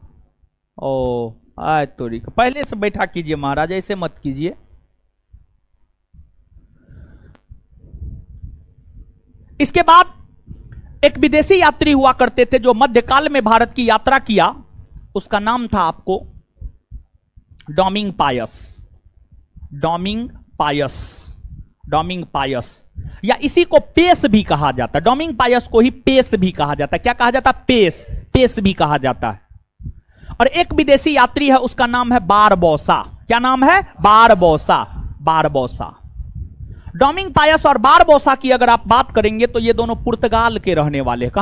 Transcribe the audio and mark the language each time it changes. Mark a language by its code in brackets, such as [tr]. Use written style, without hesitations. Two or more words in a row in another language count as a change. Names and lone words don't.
[hi] ओ आय तोरी, पहले से बैठा कीजिए महाराज, ऐसे मत कीजिए। इसके बाद एक विदेशी यात्री हुआ करते थे जो मध्यकाल में भारत की यात्रा किया, उसका नाम था आपको डोमिंग पायस। डोमिंग पायस। डोमिंग पायस या इसी को पेस भी कहा जाता है। डोमिंग पायस को ही पेस भी कहा जाता है। क्या कहा जाता है? पेस। पेस भी कहा जाता है। और एक विदेशी यात्री है, उसका नाम है बारबोसा। क्या नाम है? बारबोसा। बारबोसा। डोमिंग पायस और बारबोसा की अगर आप बात करेंगे तो ये दोनों पुर्तगाल के रहने वाले हैं।